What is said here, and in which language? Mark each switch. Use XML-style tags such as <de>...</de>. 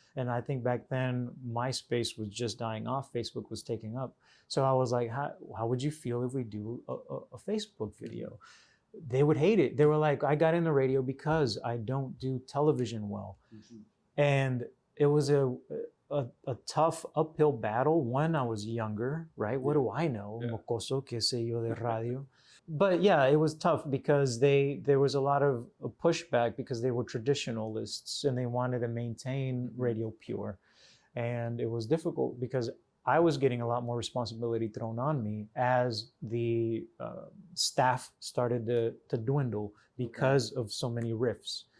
<en>And I think back then, MySpace was just dying off. Facebook was taking up. So I was like, how would you feel if we do a Facebook video? They would hate it. They were like, I got into radio because I don't do television well. And it was a tough uphill battle. One, I was younger, right? What do I know?</en> <es>Mocoso, que sé yo de radio.</es> <en>But yeah, it was tough because there was a lot of pushback because they were traditionalists and they wanted to maintain radio pure. And it was difficult because I was getting a lot more responsibility thrown on me as the staff started to dwindle because of so many riffs.</en>